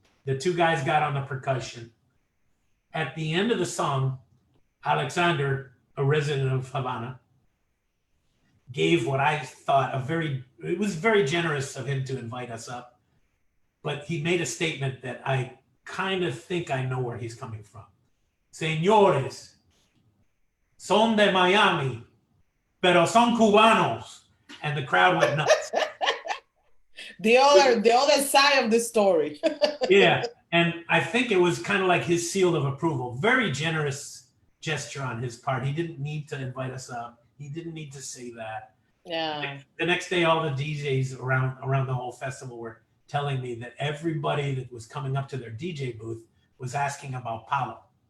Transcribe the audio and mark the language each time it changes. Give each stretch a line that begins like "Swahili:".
English: The two guys got on the percussion. At the end of the song, Alexander, a resident of Havana, gave what I thought it was very generous of him to invite us up. But he made a statement that I kind of think I know where he's coming from.
Spanish: "Señores, son de Miami, pero son cubanos."
English: And the crowd went nuts. The other side of the story. Yeah, and I think it was kind of like his seal of approval. Very generous gesture on his part. He didn't need to invite us up. He didn't need to say that. Yeah. The next day, all the DJs around the whole festival were telling me that everybody that was coming up to their DJ booth was asking about Palo.